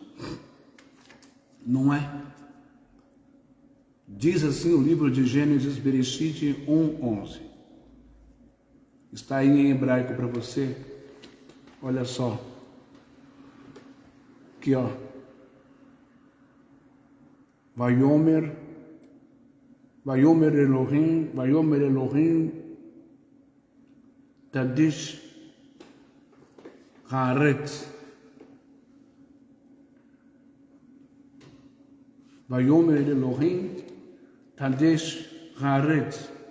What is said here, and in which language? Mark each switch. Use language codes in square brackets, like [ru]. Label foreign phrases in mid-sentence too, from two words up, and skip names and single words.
[pt] Não é? Diz assim o livro de Gênesis, Bereshit 1:11. Está aí em hebraico para você. Olha só. Aqui, ó. [he] ויאמר אלהים תדשא הארץ. ויאמר אלהים תדשא הארץ.